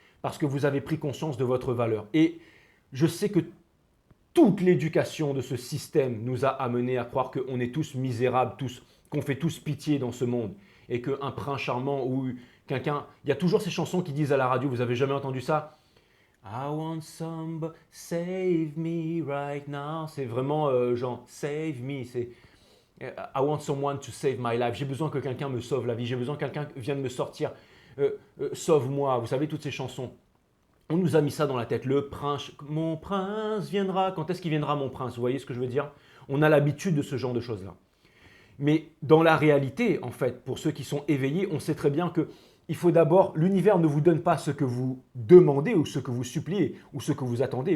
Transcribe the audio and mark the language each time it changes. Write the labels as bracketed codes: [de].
[fr] Parce que vous avez pris conscience de votre valeur. Et je sais que toute l'éducation de ce système nous a amenés à croire qu'on est tous misérables, qu'on fait tous pitié dans ce monde. Et qu'un prince charmant ou quelqu'un... Il y a toujours ces chansons qui disent à la radio, vous avez jamais entendu ça? [en] I want somebody, save me right now. [fr] C'est vraiment genre, [en] save me. [fr] C'est [en] I want someone to save my life. [fr] J'ai besoin que quelqu'un me sauve la vie. J'ai besoin que quelqu'un vienne me sortir. Sauve-moi. Vous savez, toutes ces chansons. On nous a mis ça dans la tête. Le prince, mon prince viendra. Quand est-ce qu'il viendra, mon prince? Vous voyez ce que je veux dire? On a l'habitude de ce genre de choses-là. Mais dans la réalité, en fait, pour ceux qui sont éveillés, on sait très bien que il faut d'abord, l'univers ne vous donne pas ce que vous demandez ou ce que vous suppliez ou ce que vous attendez.